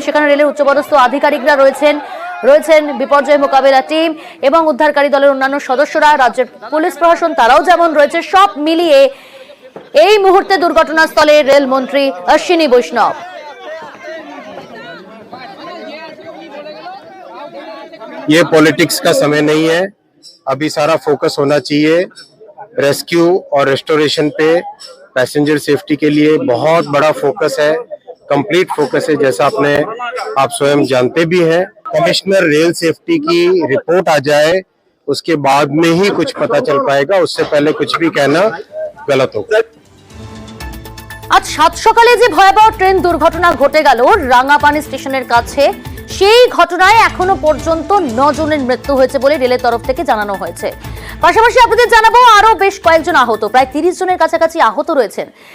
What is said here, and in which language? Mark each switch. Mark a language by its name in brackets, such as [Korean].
[Bangla] সেখানে রেলের উচ্চপদস্থ আধিকারিকরা রয়েছেন বিপর্যয় মোকাবেলা টিম এবং উদ্ধারকারী দলের অন্যান্য সদস্যরা, রাজ্যের পুলিশ প্রশাসন তারাও যেমন রয়েছে। সব মিলিয়ে এই মুহূর্তে দুর্ঘটনাস্থলে রেল মন্ত্রী অশ্বিনী বৈষ্ণব। [Hindi] ये पॉलिटिक्स का समय नहीं है, अभी सारा फोकस होना चाहिए रेस्क्यू और रेस्टोरेशन पे। पैसेंजर सेफ्टी के लिए बहुत बड़ा फोकस है, कंप्लीट फोकस है, जैसा आप स्वयं जानते भी हैं। कमिश्नर रेल सेफ्टी की रिपोर्ट आ जाए उसके बाद में ही कुछ पता चल पाएगा, उससे पहले कुछ भी कहना गलत होगा। [Bangla] আজ সাত সকালে যে ভয়াবহ ট্রেন দুর্ঘটনা ঘটে গেল রাঙাপানি স্টেশনের কাছে, সেই ঘটনায় এখনো পর্যন্ত 9 জনের মৃত্যু হয়েছে বলে রেলের তরফ থেকে জানানো হয়েছে। পাশাপাশি আপনাদের জানাবো আরো বেশ কয়েকজন আহত, প্রায় 30 জনের কাছাকাছি আহত রয়েছেন।